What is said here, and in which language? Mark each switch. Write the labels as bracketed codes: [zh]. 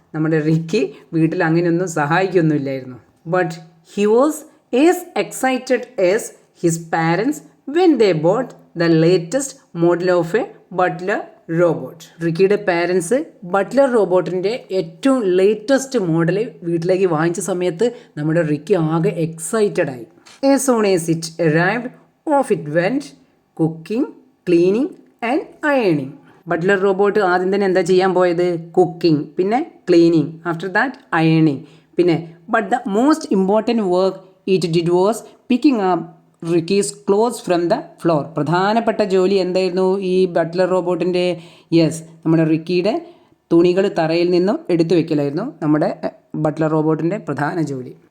[ml] നമ്മുടെ റിക്കി വീട്ടിൽ അങ്ങനെയൊന്നും സഹായിക്കൊന്നുമില്ലായിരുന്നു. [en] But he was as excited as his parents when they bought the latest model of a butler robot. [ml] റിക്കിയുടെ parents Buttler റോബോട്ടിൻ്റെ ഏറ്റവും latest model വീട്ടിലേക്ക് വാങ്ങിച്ച സമയത്ത് നമ്മുടെ റിക്കി ആകെ എക്സൈറ്റഡ് ആയി. [en] As soon as it arrived, off it went, cooking, cleaning and ironing. [ml] Butler robot ആദ്യം തന്നെ എന്താ ചെയ്യാൻ പോയത്? കുക്കിംഗ്, പിന്നെ ക്ലീനിങ്, [en] after that [ml] അയണിങ്. [en] പിന്നെ but the most important work it did was picking up Ricky's clothes from the floor. [ml] പ്രധാനപ്പെട്ട ജോലി എന്തായിരുന്നു ഈ ബട്ട്ലർ റോബോട്ടിൻ്റെ? യെസ്, നമ്മുടെ റിക്കിയുടെ തുണികൾ തറയിൽ നിന്നും എടുത്തു വെക്കലായിരുന്നു നമ്മുടെ ബട്ട്ലർ റോബോട്ടിൻ്റെ പ്രധാന ജോലി.